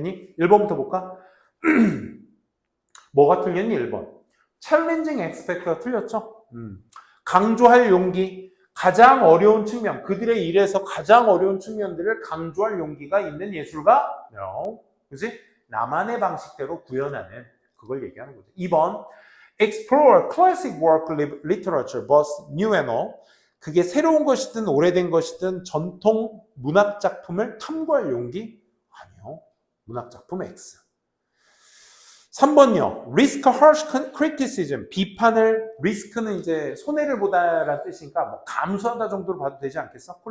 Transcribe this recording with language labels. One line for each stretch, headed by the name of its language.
Korean: 되니? 1번부터 볼까? 뭐가 틀렸니? 1번. 챌린징 엑스펙트가 틀렸죠? 강조할 용기. 가장 어려운 측면, 그들의 일에서 가장 어려운 측면들을 강조할 용기가 있는 예술가? No. 그치? 나만의 방식대로 구현하는 그걸 얘기하는 거죠. 2번.
English: Explore classic work literature, both new and old.
Korean: 그게 새로운 것이든 오래된 것이든 전통 문학 작품을 탐구할 용기? 아니요. 문학 작품 X. 3번요.
English: Risk harsh criticism.
Korean: 비판을, 리스크는 이제 손해를 보다라는 뜻이니까 뭐 감수하다 정도로 봐도 되지 않겠어?